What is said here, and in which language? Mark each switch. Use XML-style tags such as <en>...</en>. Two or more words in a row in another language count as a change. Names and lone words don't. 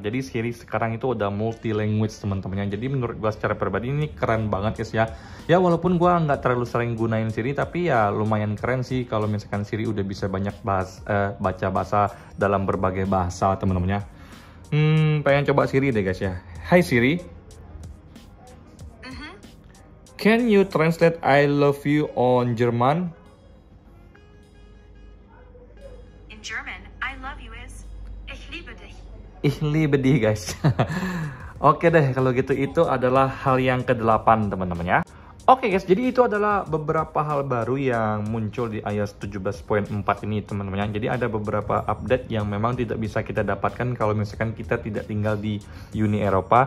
<id>Jadi Siri sekarang itu udah</id> <en>multi language</en> <id>teman-teman. Jadi menurut gua secara pribadi ini keren banget guys ya. Ya walaupun gua nggak terlalu sering gunain Siri, tapi ya lumayan keren sih kalau misalkan Siri udah bisa banyak baca bahasa dalam berbagai bahasa teman-teman ya. Pengen coba Siri deh guys ya. Hai Siri.</id> <en>Can you translate I love you on German? In German, I love you is</en> <de>Ich liebe dich. Ich liebe dich guys.</de> <id>Oke deh kalau gitu, itu adalah hal yang ke-8 teman-teman ya. Oke guys, jadi itu adalah beberapa hal baru yang muncul di iOS 17.4 ini teman-teman. Jadi ada beberapa update yang memang tidak bisa kita dapatkan kalau misalkan kita tidak tinggal di Uni Eropa.</id>